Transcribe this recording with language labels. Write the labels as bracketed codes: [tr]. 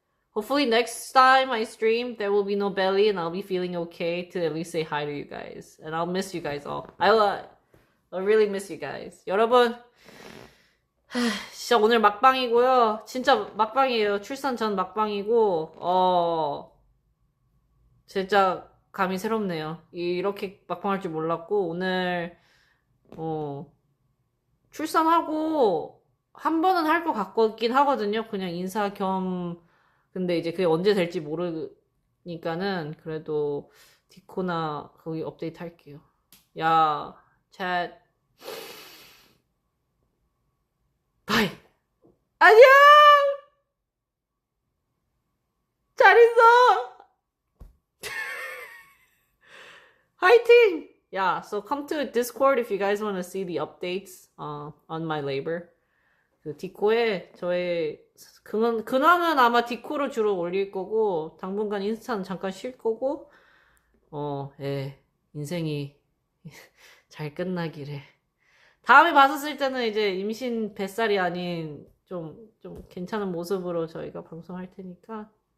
[en] Hopefully next time I stream, there will be no belly and I'll be feeling okay to at least say hi to you guys. And I'll miss you guys all. I'll really miss you guys. [ko] 여러분, 진짜 오늘 막방이고요. 진짜 막방이에요. 출산 전 막방이고, 진짜 감이 새롭네요. 이렇게 막방할 줄 몰랐고, 오늘, 출산하고, 한 번은 할 것 같긴 하거든요. 그냥 인사 겸, 근데 이제 그게 언제 될지 모르니까는, 그래도, 디코나 거기 업데이트 할게요. 야, 챗. 바이! 안녕! 잘 있어! [en] Fighting! Yeah, so come to Discord if you guys want to see the updates on my labor. [ko] 그 디코에 저의 근황은 아마 디코로 주로 올릴 거고 당분간 인스타는 잠깐 쉴 거고 인생이 잘 끝나기를. 다음에 봤었을 때는 이제 임신 뱃살이 아닌 좀 괜찮은 모습으로 저희가 방송할 테니까.